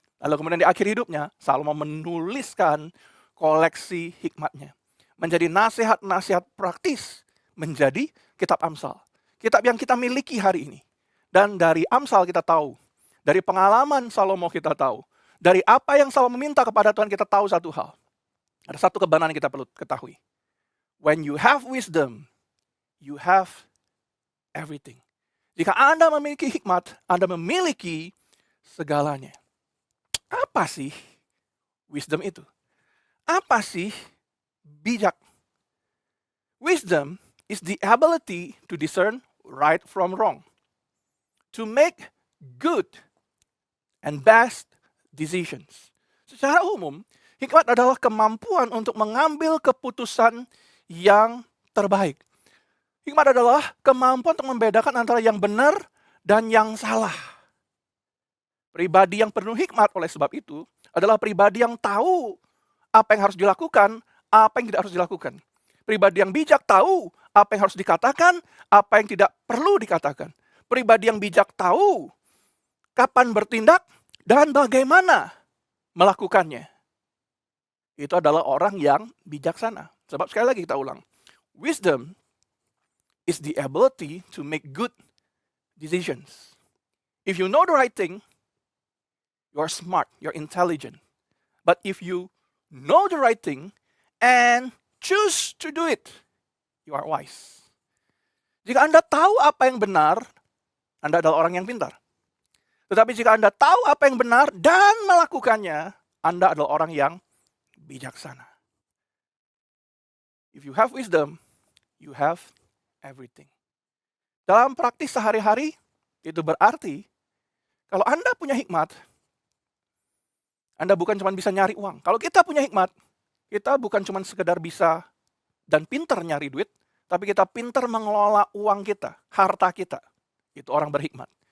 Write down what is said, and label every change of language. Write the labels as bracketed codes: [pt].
[id] Lalu kemudian di akhir hidupnya, Salomo menuliskan koleksi hikmatnya. Menjadi nasihat-nasihat praktis, menjadi kitab Amsal. Kitab yang kita miliki hari ini. Dan dari Amsal kita tahu, dari pengalaman Salomo kita tahu, dari apa yang Salomo minta kepada Tuhan kita tahu satu hal. Ada satu kebenaran yang kita perlu ketahui. [en] When you have wisdom, you have everything. [id] Jika Anda memiliki hikmat, Anda memiliki segalanya. Apa sih wisdom itu? Apa sih bijak? [en] Wisdom is the ability to discern right from wrong. To make good and best decisions. [id] Secara umum, hikmat adalah kemampuan untuk mengambil keputusan yang terbaik. Hikmat adalah kemampuan untuk membedakan antara yang benar dan yang salah. Pribadi yang penuh hikmat oleh sebab itu adalah pribadi yang tahu apa yang harus dilakukan, apa yang tidak harus dilakukan. Pribadi yang bijak tahu apa yang harus dikatakan, apa yang tidak perlu dikatakan. Pribadi yang bijak tahu kapan bertindak dan bagaimana melakukannya. Itu adalah orang yang bijaksana. Sebab sekali lagi kita ulang. [en] Wisdom is the ability to make good decisions. If you know the right thing, you're smart, you're intelligent. But if you know the right thing and choose to do it, you are wise. [id] Jika Anda tahu apa yang benar, Anda adalah orang yang pintar. Tetapi jika Anda tahu apa yang benar dan melakukannya, Anda adalah orang yang bijaksana. [en] If you have wisdom, you have everything. [id] Dalam praktis sehari-hari, itu berarti kalau Anda punya hikmat, Anda bukan cuma bisa nyari uang. Kalau kita punya hikmat, kita bukan cuma sekedar bisa dan pintar nyari duit, tapi kita pintar mengelola uang kita, harta kita. Itu orang berhikmat.